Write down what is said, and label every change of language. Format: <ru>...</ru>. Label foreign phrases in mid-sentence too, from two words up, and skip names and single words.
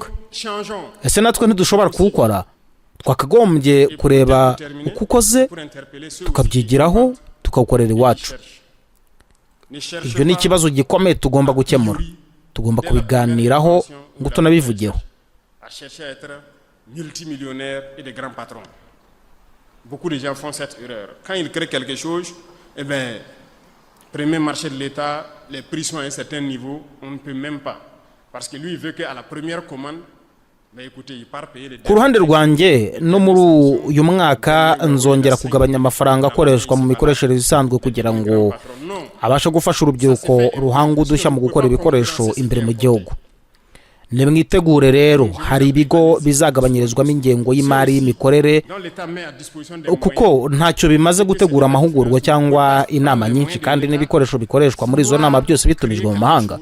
<rw>Ese natwe ntidushobora kuwukora? Twakagombye kureba uko ukoze tukabyigiraho tukawukorera iwacu. Ibyo ni ikibazo gikomeye tugomba gukemura. Tugomba kubiganiraho ngo tunabivugeho.</rw> <fr>Multimillionnaires et des grands patrons. Beaucoup de gens font cette erreur. Quand ils créent quelque chose, eh bien, premier marché de l'État, les prix sont à un certain niveau, on ne peut même pas. Parce que lui, il veut qu'à la première commande, ben écoutez, il part payer les...</fr> <rw>Ku ruhande rwanjye no muri uyu mwaka nzongera kugabanya amafaranga akoreshwa mu mikoreshereze isanzwe kugira ngo abashe gufasha urubyiruko ruhanga udushya mu gukora ibikoresho imbere mu gihugu. Nimwitegure rero, hari ibigo bizagabanyirizwamo ingengo y'imari y'imikorere, kuko ntacyo bimaze gutegura amahugurwa cyangwa inama nyinshi kandi n'ibikoresho bikoreshwa muri izo nama byose bitumijwe mu mahanga.</rw>